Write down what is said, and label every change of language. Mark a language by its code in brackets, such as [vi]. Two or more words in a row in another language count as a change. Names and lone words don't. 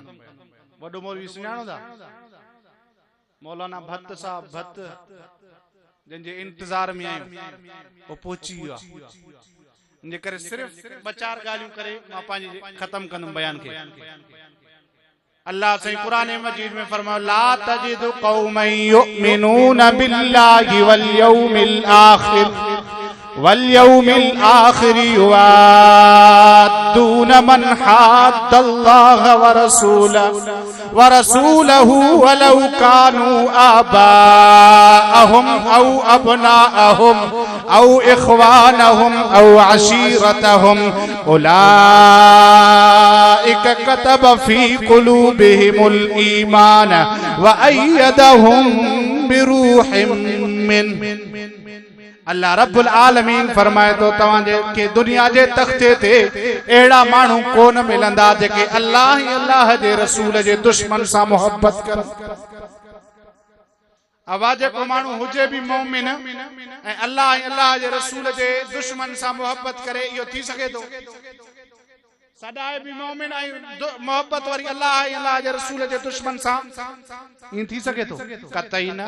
[sd] वॾो मौलवी सुञाणो था, मौलाना भत्त साहब, भत्त, जंहिंजे इंतज़ार में आहियूं, वो पहुची वियो आहे। इन जे करे सिर्फ़ 2-4 ॻाल्हियूं करे मां पंहिंजे ख़तम कंदुमि बयान खे। [ur] اللہ سے قرآن مجید میں فرمایا, [ar] لا تجد قوما يؤمنون بالله واليوم الآخر يوادون من حاد الله ورسوله ولو كانوا آباءهم أو أبناءهم أو إخوانهم أو عشيرتهم أولئك كتب في قلوبهم الإيمان وأيدهم بروح من. الله رب العالمين [sd] फरमाए तो तवांजे के दुनिया जे तख्ते ते एड़ा मानू कोन मिलंदा जेके अल्लाह ही अल्लाह जे रसूल जे दुश्मन सा मोहब्बत कर। आवाज को मानू हुजे भी मोमिन ए अल्लाह ही अल्लाह जे रसूल जे दुश्मन सा मोहब्बत करे, यो थी सके तो सदाए भी मोमिन आई मोहब्बत वारी अल्लाह ही अल्लाह जे रसूल जे दुश्मन सा इन थी सके तो कतई ना।